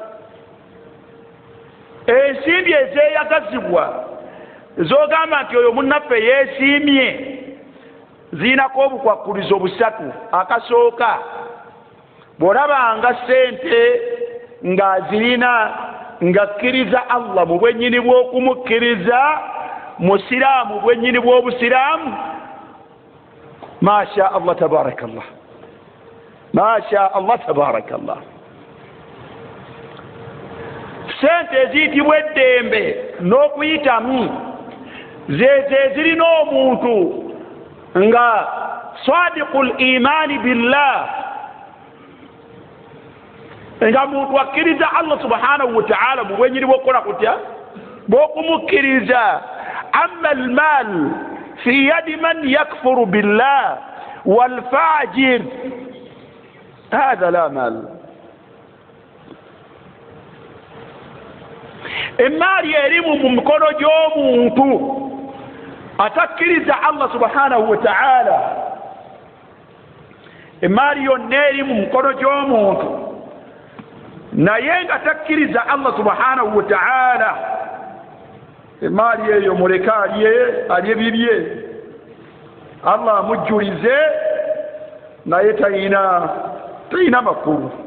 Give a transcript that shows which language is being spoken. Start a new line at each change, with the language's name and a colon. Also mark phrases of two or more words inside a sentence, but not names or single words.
Ganda: Ensimbi ezeeyagazibwa z'ogamba nti oyo munnaffe yeesiimye ziinako obukwakkulizo busatu. Akasooka, bw'olabanga ssente ng'azirina ng'akkiriza Allah mu bwennyini bw'okumukkiriza, musiraamu bwennyini bw'obusiraamu,
Arabic: ما شاء الله تبارك الله، ما شاء الله تبارك الله.
Ganda: Ssente eziyitibwa eddembe n'okuyitamu zezo ezirina omuntu nga
Arabic: صادق الإيمان بالله,
Ganda: nga muntu akkiriza Allah
Arabic: سبحانه وتعالى
Ganda: mu bwennyini bw'okukola kutya? Bw'okumukkiriza.
Arabic: أما المال في يد من يكفر بالله والفاجر، هذا لا مال.
Ganda: Emaali erimu mu mikono gy'omuntu atakkiriza Allah
Arabic: سبحانه وتعالى,
Ganda: emaali yonna eri mu mikono gy'omuntu naye nga takkiriza Allah
Arabic: سبحانه وتعالى,
Ganda: emaali eyo muleke alye bibye, Allah amujjulize, naye tayina makulu.